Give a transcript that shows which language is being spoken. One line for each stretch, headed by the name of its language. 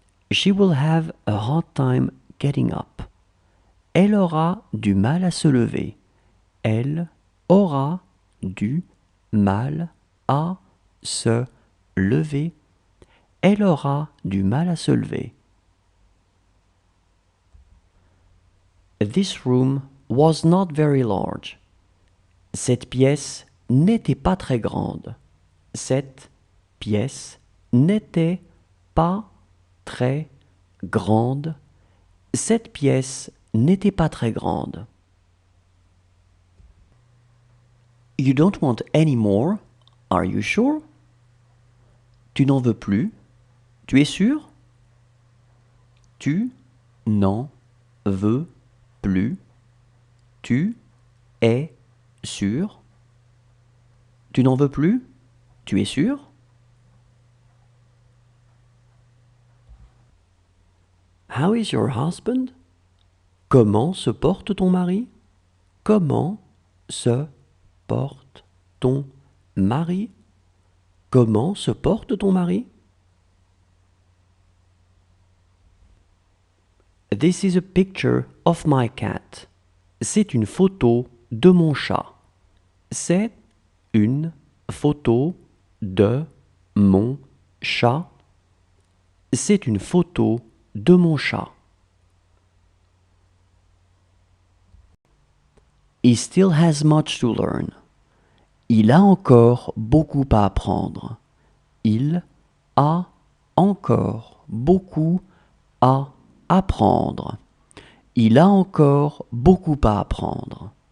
English: She will have a hard time getting up.
French: Elle aura du mal à se lever. Elle aura du mal à se lever. Elle aura du mal à se lever.
English: This room was not very large.
French: Cette pièce n'était pas très grande. Cette pièce n'était pas très grande. Cette pièce n'était pas très grande.
English: You don't want any more? Are you sure?
French: Tu n'en veux plus? Tu es sûr? Tu n'en veux plus? Tu es sûr? Tu n'en veux plus? Tu es sûr?
English: How is your husband?
French: Comment se porte ton mari? Comment se porte ton mari? Comment se porte ton mari?
English: This is a picture of my cat.
French: C'est une photo de mon chat. C'est une photo de mon chat. C'est une photo de mon chat.
English: He still has much to learn.
French: Il a encore beaucoup à apprendre. Il a encore beaucoup à apprendre. Il a encore beaucoup à apprendre.